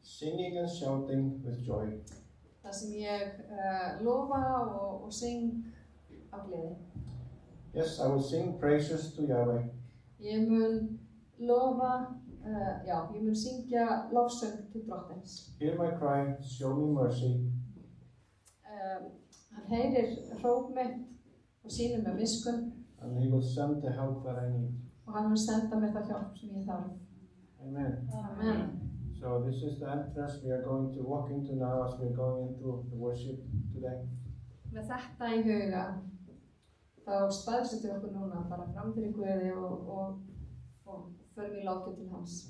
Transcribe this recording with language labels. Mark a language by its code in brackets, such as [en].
[en] Singing and shouting with joy. [is] Það sem ég lofa og syng af gleði. [en] Yes, I will sing praises to Yahweh. [is] Ég mun lofa Já, ég mun syngja lofsöng til drottins. [en] Hear my cry, show me mercy. [is] Hann heyrir hróp mitt og sýnir mér miskunn [en] And he will send the help that I need. [is] og hann mun senda mér það hjálp sem ég þarf. [en] Amen. Amen. So this is the entrance we are going to walk into now as we're going into the worship today. [is] Með þetta í huga þá staðsetjum við okkur núna bara fram fyrir Guði og förum í látum til hans.